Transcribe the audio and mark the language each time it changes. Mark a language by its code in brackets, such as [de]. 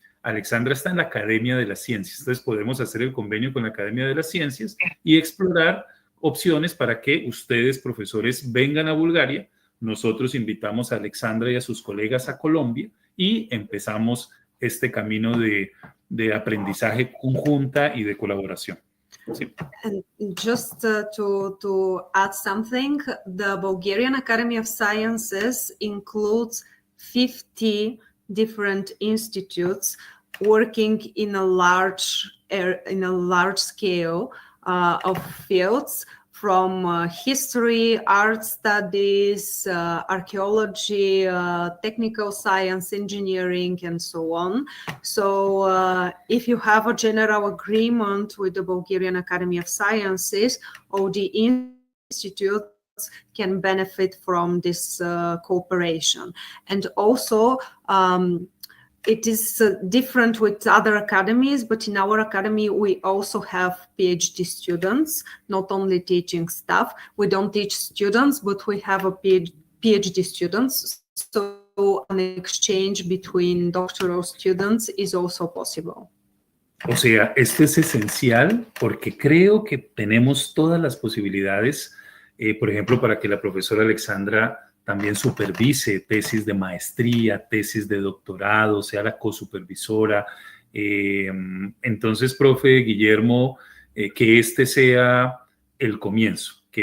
[es] Alexandra está en la Academia de las Ciencias, entonces podemos hacer el convenio con la Academia de las Ciencias y explorar opciones para que ustedes, profesores, vengan a Bulgaria. Nosotros invitamos a Alexandra y a sus colegas a Colombia y empezamos este camino de aprendizaje conjunta y de colaboración. Sí. [en] And just to add something, the Bulgarian Academy of Sciences includes 50 different institutes working in a large scale of fields, from history, art studies, archaeology, technical science, engineering, and so on. So if you have a general agreement with the Bulgarian Academy of Sciences, all the institutes can benefit from this cooperation. And also, it is different with other academies, but in our academy, we also have PhD students, not only teaching staff. We don't teach students, but we have a PhD students. So an exchange between doctoral students is also possible. [es] O sea, esto es esencial porque creo que tenemos todas las posibilidades, por ejemplo, para que la profesora Alexandra también supervise tesis de maestría, tesis de doctorado, sea la cosupervisora. Entonces, profe Guillermo, que este sea el comienzo,